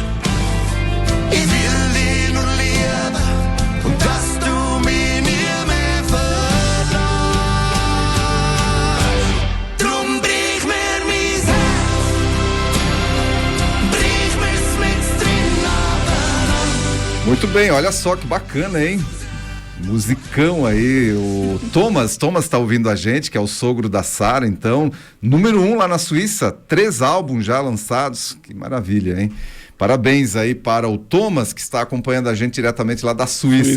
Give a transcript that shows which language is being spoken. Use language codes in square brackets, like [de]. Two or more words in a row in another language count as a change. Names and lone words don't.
[de] Ich will dich nur lieben und dass du mich nie mehr verlässt. Drum brich mir mein Herz, brich mir's mit drin ab. [pt] Muito bem, olha só que bacana, hein? Musicão aí, o Thomas tá ouvindo a gente, que é o sogro da Sara, então, número 1 lá na Suíça, 3 álbuns já lançados, que maravilha, hein? Parabéns aí para o Thomas, que está acompanhando a gente diretamente lá da Suíça.